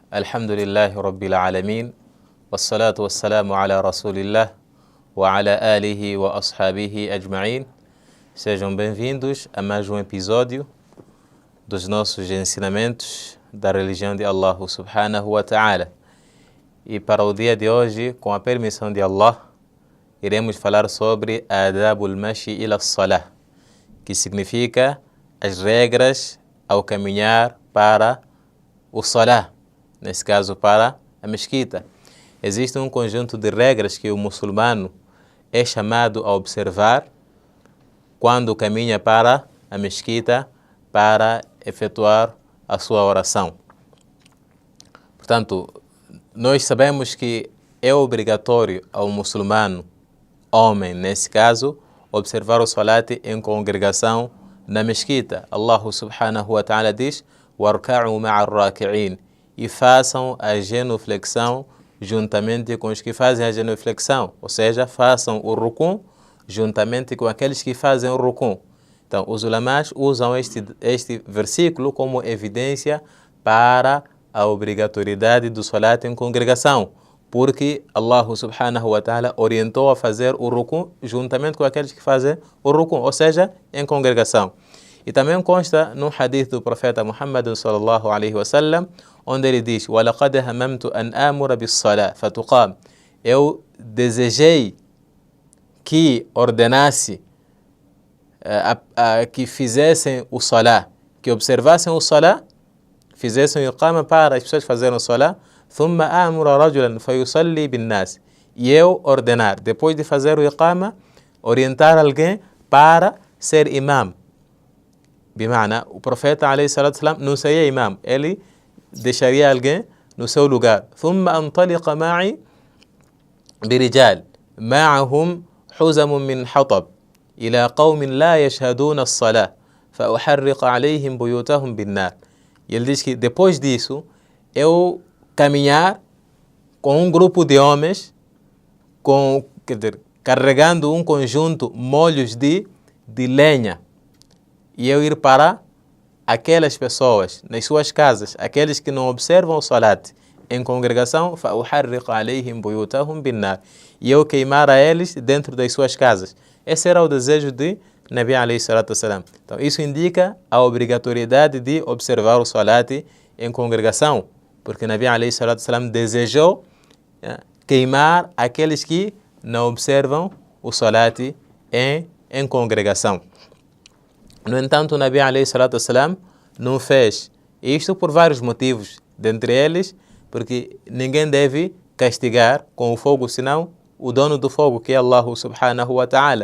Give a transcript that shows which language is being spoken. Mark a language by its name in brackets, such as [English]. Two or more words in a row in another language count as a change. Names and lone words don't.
[Arabic] الحمد لله رب العالمين والصلاة والسلام على رسول الله وعلى آله وأصحابه أجمعين. [Portuguese] Sejam bem-vindos a mais um episódio dos nossos ensinamentos da religião de Allah [Arabic] سبحانه وتعالى. [Portuguese] E para o dia de hoje, com a permissão de Allah, iremos falar sobre [Arabic] آداب المشي إلى الصلاة, [Portuguese] que significa as regras ao caminhar para o Salah, nesse caso para a mesquita. Existe um conjunto de regras que o muçulmano é chamado a observar quando caminha para a mesquita para efetuar a sua oração. Portanto, nós sabemos que é obrigatório ao muçulmano, homem nesse caso, observar o salat em congregação na mesquita. Allah [Arabic] سبحانه وتعالى [Portuguese] diz: [Arabic] "واركعوا مع الراكعين", [Portuguese] e façam a genuflexão juntamente com os que fazem a genuflexão, ou seja, façam o rukum juntamente com aqueles que fazem o rukum. Então, os ulamás usam este versículo como evidência para a obrigatoriedade do salat em congregação, porque Allah [Arabic] سبحانه وتعالى [Portuguese] orientou a fazer o rukum juntamente com aqueles que fazem o rukum, ou seja, em congregação. E também consta no hadith do profeta Muhammad [Arabic] صلى الله عليه وسلم, [Portuguese] onde ele diz: [Arabic] وَلَقَدْ هَمَمْتُ أَنْ آمُرَ بِالصَّلَاةِ فَتُقَامْ. [Portuguese] Eu desejei que ordenasse que fizessem o salah, que observassem o salah, fizessem o iqama para as pessoas fazerem o salah, [Arabic] ثُمَّ آمُرَ رَجُلًا فَيُصَلِّي بِالنَّاسِ. [Portuguese] E eu ordenar, depois de fazer o iqama, orientar alguém para ser imam. Bimana, o profeta [Arabic] عليه الصلاة والسلام [Portuguese] não seria imam, ele deixaria alguém no seu lugar. [Arabic] ثُمَّ أَنْطَلِقَ مَعِي بِرِجَالٍ مَعَهُمْ حُزَمٌ مِّنْ حَطَبٍ إِلَى قَوْمٍ لَا يَشْهَدُونَ الصَّلَاةَ فَأُحَرِّقَ عَلَيْهِمْ بُيُوتَهُمْ بِالنَّارِ. [Portuguese] E ele diz que depois disso, eu caminhar com um grupo de homens, carregando um conjunto molhos de lenha, e eu ir para aquelas pessoas nas suas casas, aqueles que não observam o salat em congregação, [Arabic] فَأُحَرِّقَ عَلَيْهِمْ بُيُوتَهُمْ بِالنَّارِ, [Portuguese] e eu queimar a eles dentro das suas casas. Esse era o desejo de Nabi [Arabic] عليه الصلاة والسلام. [Portuguese] Então isso indica a obrigatoriedade de observar o salat em congregação, porque Nabi [Arabic] عليه الصلاة والسلام [Portuguese] desejou queimar aqueles que não observam o salat em congregação. No entanto, o Nabi [Arabic] عليه الصلاة والسلام [Portuguese] não fez isto por vários motivos, dentre eles, porque ninguém deve castigar com o fogo, senão o dono do fogo, que é Allah [Arabic] سبحانه وتعالى.